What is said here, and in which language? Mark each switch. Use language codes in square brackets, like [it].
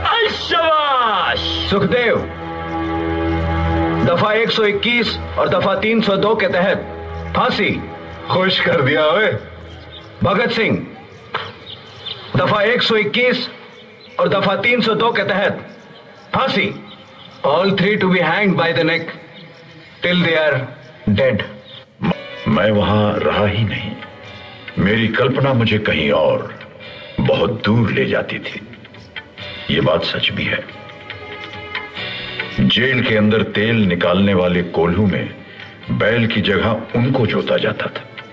[hi] शाबाश। सुखदेव, दफा 121 और दफा 302 के तहत फांसी। खुश कर दिया ओए। भगत सिंह, दफा 121 और दफा 302 के तहत फांसी। [en] All three to be hanged by the neck till they are dead. [hi] मैं वहां रहा ही नहीं, मेरी कल्पना मुझे कहीं और बहुत दूर ले जाती थी। ये बात सच भी है। जेल के अंदर तेल निकालने वाले कोल्हू में बैल की जगह उनको जोता जाता था।